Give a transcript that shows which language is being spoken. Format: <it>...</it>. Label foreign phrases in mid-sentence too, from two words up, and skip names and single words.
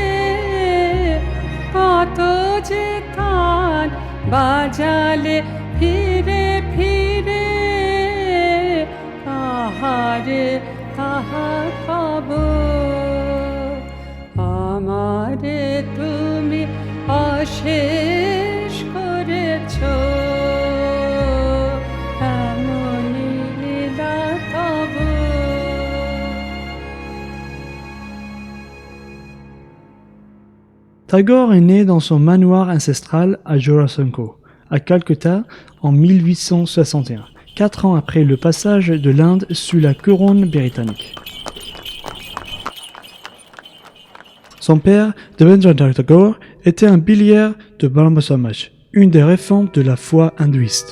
<bn>কত যে কান বাজালে ফিরে ফিরে, কাহারে কাহা কব আমারে তুমি অশেষ করেছ, এমনি লীলা তব।</bn> <fr>Tagore est né dans son manoir ancestral à Jorasanko, à Calcutta, en 1861, 4 ans après le passage de l'Inde sous la couronne britannique. Son père, Devendranath Tagore, était un pilier de Brahmo Samaj, une des réformes de la foi hindouiste.</fr>